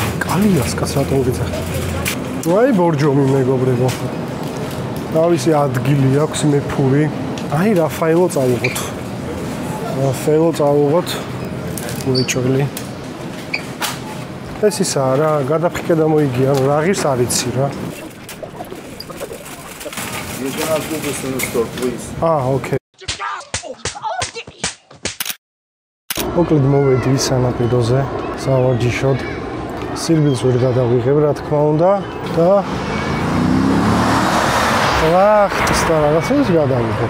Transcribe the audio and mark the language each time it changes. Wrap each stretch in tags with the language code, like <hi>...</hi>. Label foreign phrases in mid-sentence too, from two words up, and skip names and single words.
<ka>კალიასკას რატომ გიძახ? აი ბორჯომი მეგობრებო. თავისი ადგილი აქვს მეფური. აი რაფაელო წავიღოთ. უეჭველი. ეს ისაა რა, გადაფრთხე და მოიგია, რა ღირს არ იცი რა.</ka> <en>You can ask me this in the store, please. Okay.</en> <ka>მოკლედ მოვედი სანაპიროზე, სავარჯიშოდ. სირბილს ვერ გადავიღებ, რა თქმა უნდა და ვახტს და რაღაცებს გადავიღებ.</ka>